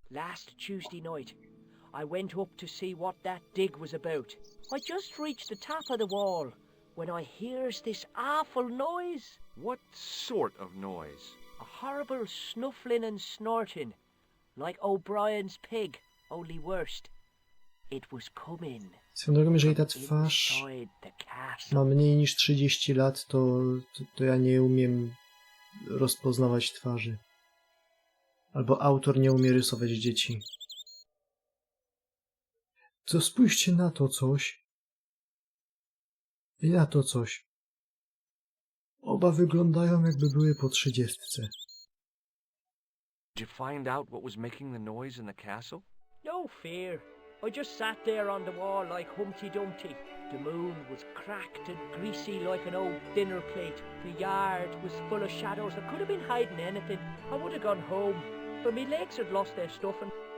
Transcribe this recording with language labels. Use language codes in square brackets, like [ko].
[en] Last Tuesday night, I went up to see what that dig was about. I just reached the top of the wall when I hears this awful noise. What sort of noise? A horrible snuffling and snorting, like O'Brien's pig, only worse. It was coming. [pl] Swoją drogą, jeżeli ta twarz [en] inside the castle. [pl] ma mniej niż 30 lat, to ja nie umiem rozpoznawać twarzy. Albo autor nie umie rysować dzieci. Co, spójrzcie na to coś. I na to coś. Oba wyglądają, jakby były po 30. [en] Did you find out what was making the noise in the castle? No fear. I just sat there on the wall like Humpty Dumpty. The moon was cracked and greasy like an old dinner plate. The yard was full of shadows. I could have been hiding anything. I would have gone home, but my legs had lost their stuffing.